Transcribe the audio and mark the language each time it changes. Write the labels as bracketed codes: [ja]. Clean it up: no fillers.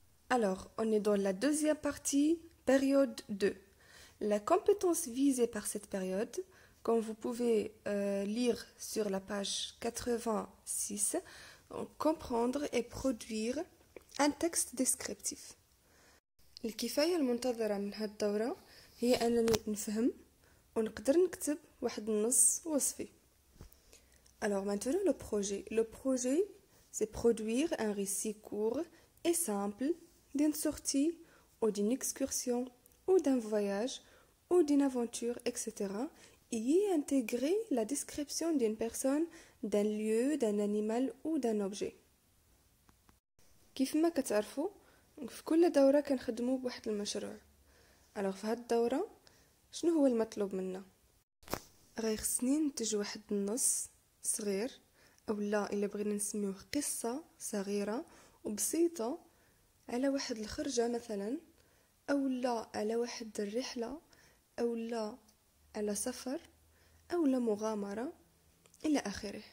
[fr] Alors, on est dans la deuxième partie, période 2. La compétence visée par cette période, comme vous pouvez lire sur la page 86, comprendre et produire un texte descriptif. [ar] الكفاية المنتظرة من هذه الدورة هي أنني نفهم ونقدر نكتب واحد النص وصفي. [fr] Alors maintenant le projet. Le projet, c'est produire un récit court et simple d'une sortie ou d'une excursion ou d'un voyage ou d'une aventure, etc. et y intégrer la description d'une personne, d'un lieu, d'un animal ou d'un objet. [ar] كيف ما كتعرفوا في كل دورة كنخدموا بواحد المشروع. alors في هاد الدورة شنو هو المطلوب منا؟ غير خصني ننتج واحد النص صغير او لا الا بغينا نسميوه قصة صغيرة وبسيطة على واحد الخرجة مثلا او لا على واحد الرحلة او لا على سفر او لا مغامرة الى اخره.